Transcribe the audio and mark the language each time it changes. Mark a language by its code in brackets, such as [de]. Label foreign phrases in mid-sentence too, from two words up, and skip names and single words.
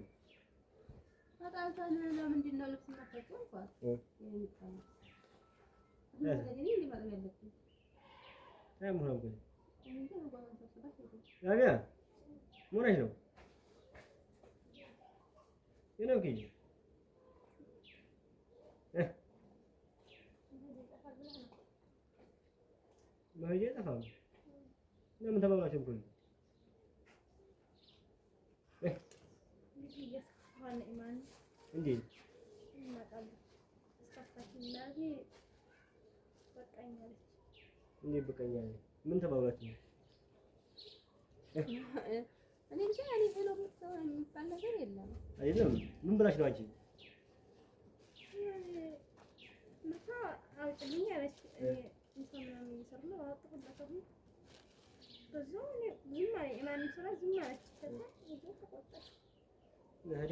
[en] What else are you doing? Did not look so much like what? I'm hungry. Yeah. What are you? You know, kid. [vi] Bây giờ hả? Nó mình thầm vào trong quần. Đây. Cái gì? [id] Ini bukannya. [am] ምን ተባብላችሁ? እኔ እንጃ እኔ ሄሎ የሚባል ነገር የለም። አይደለም ምን ብላሽ ነው አንቺ? መታ አውጥልኝ አለች። እንትን ነው የሚሰራው አውጥቶላት አሁን በዛው እኔ ዝም አለኝ። የማንም ስራ ዝም አለች። ከዛ ይዞ ተቆጣች።